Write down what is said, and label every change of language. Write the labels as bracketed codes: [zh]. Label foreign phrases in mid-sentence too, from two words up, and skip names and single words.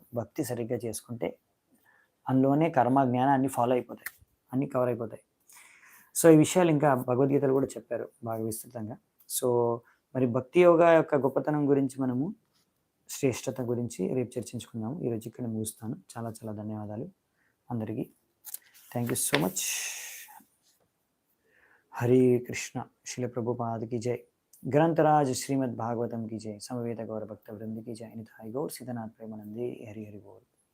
[te] భక్తి సరిగ్గా చేసుకుంటే అందులోనే కర్మ జ్ఞానం అన్ని ఫాలో అయిపోతాయి, అన్నీ కవర్ అయిపోతాయి. సో ఈ విషయాలు ఇంకా భగవద్గీతలు కూడా చెప్పారు బాగా విస్తృతంగా. సో మరి భక్తి యోగా యొక్క గొప్పతనం గురించి, మనము శ్రేష్టత గురించి రేపు చర్చించుకుందాము. ఈరోజు ఇక్కడ ముగిస్తాను. చాలా చాలా ధన్యవాదాలు. అందరికీ [en] thank you so much. [hi] हरे कृष्णा. शिल प्रभुपाद की जय. ग्रंथराज श्रीमद् भागवतम की जय. समवेत गौर भक्त वृंद की जय. [bn] নিতাই গৌর সীধনাথ প্রেমানন্দে. হরি হরি বোল.